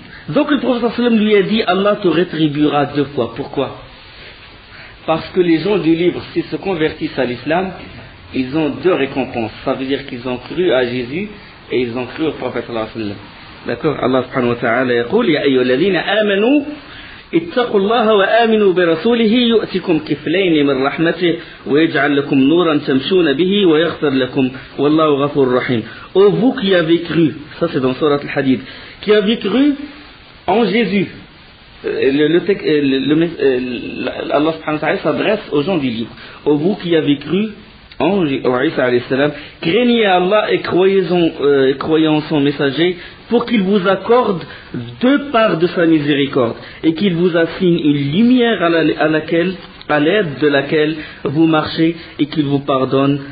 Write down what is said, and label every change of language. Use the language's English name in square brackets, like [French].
[French] Donc le prophète lui a dit Allah te rétribuera 2 fois. Pourquoi? Parce que les gens du livre, s'ils se convertissent à l'islam, ils ont 2 récompenses. Ça veut dire qu'ils ont cru à Jésus et ils ont cru au prophète. D'accord? [Arabic] Allah subhanahu wa ta'ala يقول يا أيها الذين آمنوا اتقوا الله وآمنوا برسوله يؤتكم كفلين من رحمته ويجعل لكم نورا تمشون به ويغفر لكم والله غفور رحيم. [French] Ô vous qui avez cru, ça c'est dans Sourate Al-Hadid, qui avez cru en Jésus. Allah subhanahu wa ta'ala s'adresse aux gens du livre. Ô vous qui avez cru en Isa alayhi salam, craignez Allah et croyez en son messager pour qu'il vous accorde 2 parts de sa miséricorde et qu'il vous assigne une lumière à l'aide de laquelle vous marchez et qu'il vous pardonne.